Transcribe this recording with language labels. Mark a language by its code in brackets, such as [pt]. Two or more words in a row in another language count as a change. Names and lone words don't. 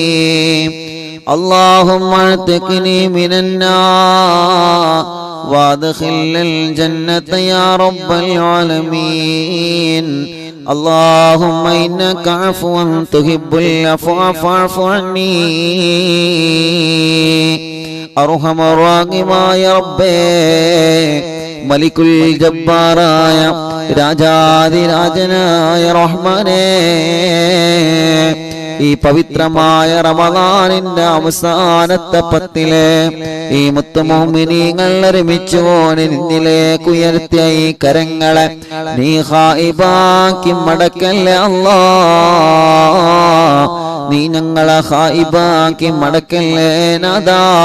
[ar] اللهم اعتقني من النار وادخل الجنة يا رب العالمين اللهم إنك عفو تحب العفو فاعف عني أرحم الراحمين ربي ملك الجبار [ml] രാജാധിരാജനായ റഹ്മാനേ ഈ പവിത്രമായ റമളാനിന്റെ അവസാനത്തെ പത്തിലെ ഈ മുത്തുമുഅ്മിനീങ്ങൾ ഒരുമിച്ച് നിന്നിലേക്ക് ഉയർത്തിയ ഈ കരങ്ങളെ നീ ഖായിബാക്കി മടക്കല്ലേ അല്ലാഹ് നീ ഞങ്ങളെ ഖായിബാക്കി മടക്കല്ലേ നാദാ